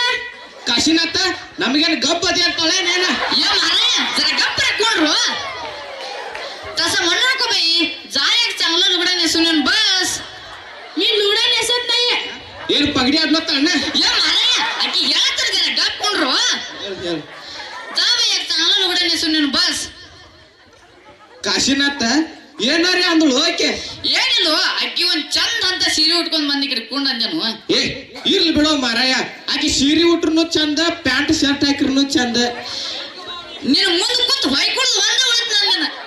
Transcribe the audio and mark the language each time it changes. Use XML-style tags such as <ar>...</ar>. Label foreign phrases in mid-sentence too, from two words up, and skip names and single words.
<kn>ಕಾಶಿನಾಥ ನಮಗೇನು ಗಬ್ಬ ಅದೇ ಅಂತಾಳೆ ನೇನ? ಏ ಮಾರಾಯ ಜರ ಗಪ್ಪ ಹಾಕೊಂಡ್ರು</kn> <mr>तस म्हणू नको बाई. जा एक चांगला लुगडा नेसून येऊन बस. मी लुगडा नेसत नाहीये.</mr> <kn>ಏನು ಪಗಡಿ ಆಡ್ಲತ್ತಾನ? ಏ ಮಾರಾಯ ಆಕಿ ಹೇಳ್ತಾರ ಜರ ಗಪ್ಕೊಂಡ್ರು.</kn> <mr>जा बाई एक चांगला लुगडा नेसून येऊन बस.</mr> <kn>ಕಾಶಿನಾಥ ಏನಾರೇ ಅಂದಳು ಓಕೆ? ಏನಿಲ್ಲ ಆಕಿ ಒಂದ್ ಚಂದ ಅಂತ ಸೀರೆ ಉಟ್ಕೊಂಡ್ ಬಂದ್ ಈ ಕಡೆ ಕುಂಡಂಜನು. ಏ ಇರ್ಲಿ ಬಿಡೋ ಮಾರಾಯ, ಆಕಿ ಸೀರೆ ಉಟ್ರು ಚಂದ, ಪ್ಯಾಂಟ್ ಶರ್ಟ್ ಹಾಕಿರ್ನು ಚಂದ. ನೀನು ಮುಂದೆ ಕೂತ್ ಹೊಯ್ಕೊಳ್ ಒಂದ ಉಳಿತ್ ನನ್ನ.</kn>